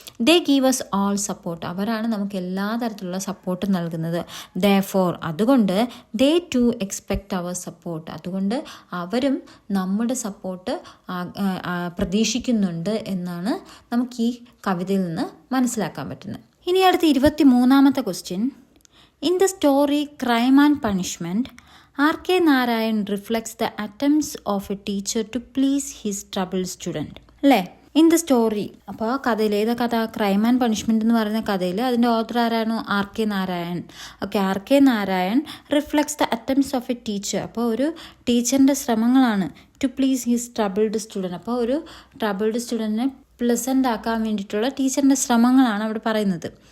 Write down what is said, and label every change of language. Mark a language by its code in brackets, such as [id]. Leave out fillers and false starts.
[en] they give us all support, [ml] അവരാണ് നമുക്ക് എല്ലാ തരത്തിലുള്ള സപ്പോർട്ട് നൽകുന്നത്. ദെയർഫോർ, അതുകൊണ്ട് [en] they to expect അവർ support, [ml] അതുകൊണ്ട് അവരും നമ്മുടെ സപ്പോർട്ട് പ്രതീക്ഷിക്കുന്നുണ്ട് എന്നാണ് നമുക്ക് ഈ കവിതയിൽ നിന്ന് മനസ്സിലാക്കാൻ പറ്റുന്നത്. ഇനി അടുത്ത 23ാമത്തെ question. [en] In the story Crime and Punishment, R.K. Narayan reflects the attempts of a teacher to please his troubled student. [ml] അല്ലേ? ഇൻ ദ സ്റ്റോറി, അപ്പോൾ കഥയിൽ ഏതാ കഥ? ക്രൈം ആൻഡ് പണിഷ്മെൻറ്റ് എന്ന് പറയുന്ന കഥയിൽ അതിൻ്റെ ഓഥർ ആരാണ്? R.K. Narayan. Okay, R.K. [en] Narayan reflects the attempts of a teacher. [ml] അപ്പോൾ ഒരു ടീച്ചറിൻ്റെ ശ്രമങ്ങളാണ് [en] To please his troubled student. [ml] അപ്പോൾ ഒരു ട്രബിൾഡ് സ്റ്റുഡൻറ്റിനെ പ്ലസൻ്റ് ആക്കാൻ വേണ്ടിയിട്ടുള്ള ടീച്ചറിൻ്റെ ശ്രമങ്ങളാണ് അവിടെ പറയുന്നത്.